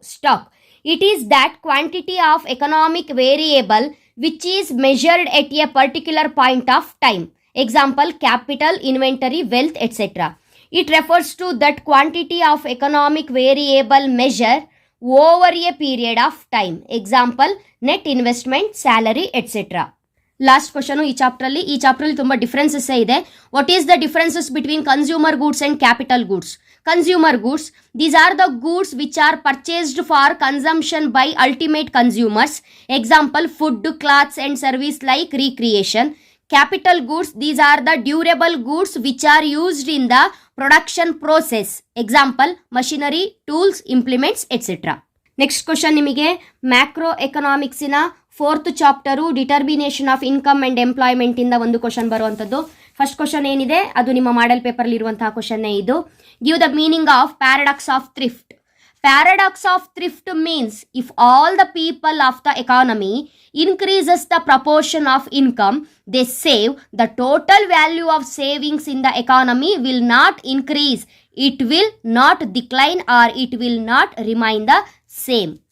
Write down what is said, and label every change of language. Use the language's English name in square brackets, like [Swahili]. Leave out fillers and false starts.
[English] Stock, it is that quantity of economic variable which is measured at a particular point of time. Example: capital, inventory, wealth, etc. It refers to that quantity of economic variable measure over a period of time. Example: net investment, salary, etc. [Kannada] Last question ಈ chapter ಅಲ್ಲಿ ತುಂಬಾ differences ಇದೆ. [English] What is the differences between consumer goods and capital goods? Consumer goods, these are the goods which are purchased for consumption by ultimate consumers. Example: food, clothes and service like recreation. Capital goods, these are the durable goods which are used in the production process. Example: machinery, tools, implements, etc. [Kannada] Next question ನಿಮಗೆ macro ಎಕನಾಮಿಕ್ಸಿನ 4th chapter determination of income and employment ಇಂದ ಒಂದು question ಬರುವಂಥದ್ದು. First question ಏನಿದೆ ಅದು ನಿಮ್ಮ model paper ಇರುವಂತಹ question ಇದು. [English] Give the meaning of paradox of thrift. Paradox of thrift means if all the people of the economy increases the proportion of income they save, the total value of savings in the economy will not increase. It will not decline or it will not remain the same.